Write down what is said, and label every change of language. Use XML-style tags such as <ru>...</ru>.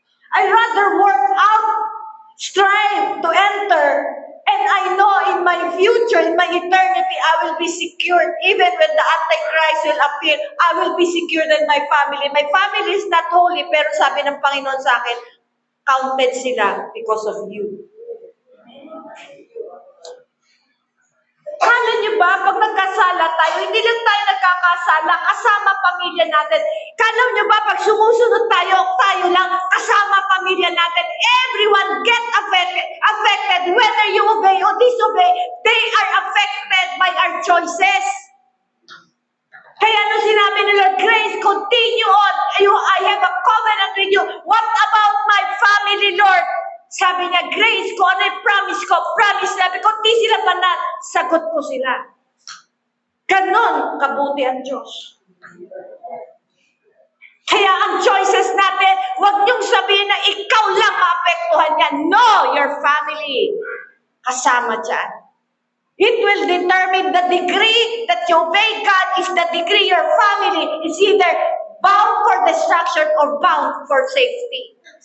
<en>I'd rather work out, strive to enter, and I know in my future, in my eternity, I will be secured. Even when the Antichrist will appear, I will be secured in my family. My family is not holy,</en> <tl>pero sabi ng Panginoon sa akin,</tl> <en>counted</en> <tl>sila</tl> <en>because of you.</en> <tl>Kala niyo ba, pag nagkasala tayo, hindi lang tayo nagkakasala, kasama pamilya natin. Kala niyo ba, pag sumusunod tayo lang, kasama pamilya natin.</tl> <en>Everyone get affected, whether you obey or disobey, they are affected by our choices.</en> <tl>Kaya nung sinabi ni Lord, Grace,</tl> <en>continue on. I have a covenant with you. What about my family, Lord?</en> <tl>Sabi niya, Grace, kung ano yung promise namin, kung di sila banal, sagot ko sila. Ganon kabuti ang Diyos. Kaya ang choices natin, huwag niyong sabihin na ikaw lang maapektuhan niya.</tl> <en>No, your family.</en> <tl>Kasama dyan.</tl> <en>It will determine the degree that you obey God is the degree your family is either bound for destruction or bound for safety.</en>